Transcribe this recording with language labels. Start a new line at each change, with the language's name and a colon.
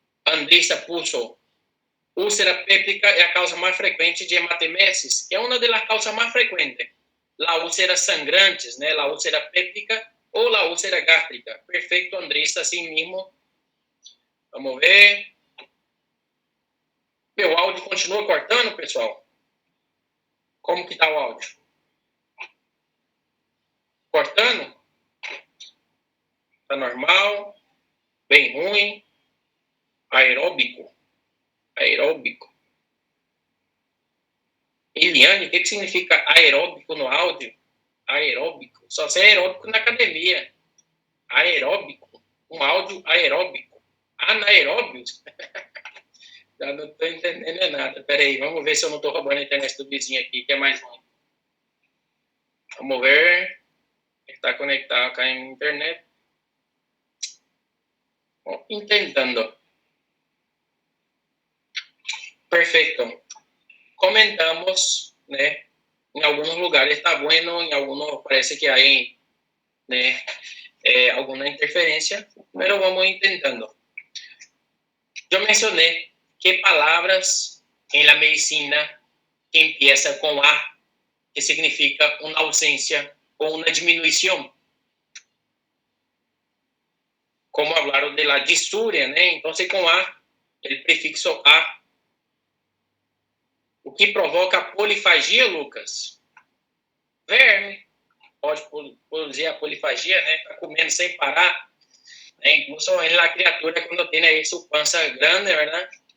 Spanish: Andressa puso, úlcera péptica es la causa más frecuente de hematemesis, que es una de las causas más frecuentes. La úlcera sangrantes, ¿no? La úlcera péptica o la úlcera gástrica. Perfecto, Andressa, así mismo.
Portuguese: Vamos ver. Meu áudio continua cortando, pessoal? Como que está o áudio? Cortando? Está normal? Bem ruim? Aeróbico? Aeróbico. Eliane, o que significa aeróbico no áudio? Aeróbico. Só sei aeróbico na academia. Aeróbico. Um áudio aeróbico. Anaeróbio. Já não estou entendendo nada. Peraí, vamos ver se eu não estou roubando a internet do vizinho aqui, que é mais ruim. Vamos ver.
Spanish: Está conectado acá en internet. Intentando. Perfecto. Comentamos, né? En algunos lugares está bueno, en algunos parece que hay, né, alguna interferencia, pero vamos intentando. Yo mencioné que palabras en la medicina que empieza con A, que significa una ausencia o una disminución. Como hablaron de la disuria, ¿no? Entonces, con A, el prefixo A,
Portuguese: o que provoca polifagia,
Spanish: Lucas? Verme.
Portuguese: Pode produzir a polifagia, né? Está comendo sem parar. Né?
Spanish: Incluso en la criatura, cuando tiene ahí su panza grande, ¿verdad?